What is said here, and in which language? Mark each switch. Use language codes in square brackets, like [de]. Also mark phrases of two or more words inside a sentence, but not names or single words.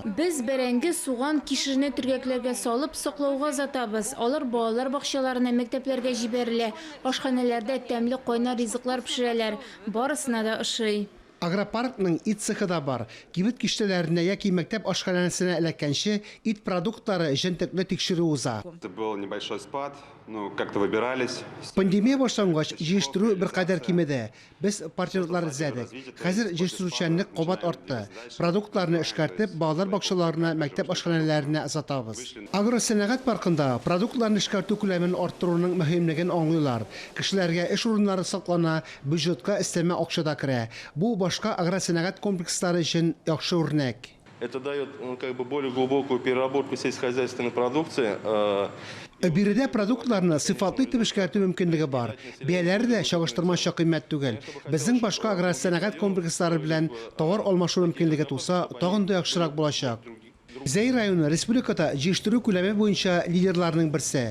[tt] Без бәрәңге, суган, кишерне төргәкләргә салып саклауга затабыз. Алар балалар бакчаларына, мәктәпләргә җибәрелә. Ашханәләрдә тәмле кайнар ризыклар пешерәләр. Барысына да ошый. Агропаркның ит цехы да бар. Кибет киштәләренә яки мәктәп ашханәсенә эләккәнче ит продуктлары җентекле тикшерү уза. [ru] Это был небольшой спад, ну как-то выбирались. [tt] Пандемия башлангач, җыештыру бер кадәр кимеде. Без партнерлар эзләдек. Хәзер җыештыручанлык кабат артты. Продуктларны эшкәртеп, балалар бакчаларына, мәктәп ашханәләренә озатабыз. Агросәнәгать паркында продуктларны эшкәртү күләмен арттыруның мөһимлеген аңлыйлар. Кешеләргә эш урыннары саклана, бюджетка өстәмә акча да керә. Бу башка агросәнәгать комплекслары өчен яхшы үрнәк. [ru] Это дает более глубокую переработку сельскохозяйственной продукции. [tt] Биредә продуктларны сыйфатлы итеп эшкәртү мөмкинлеге бар. Бәяләре дә чагыштырмача кыйммәт түгел. Безнең башка агросәнәгать комплекслары белән товар алмашу мөмкинлеге туса, тагын да яхшырак булачак. Зәй районы республикада җыештыру күләме буенча лидерларның берсе.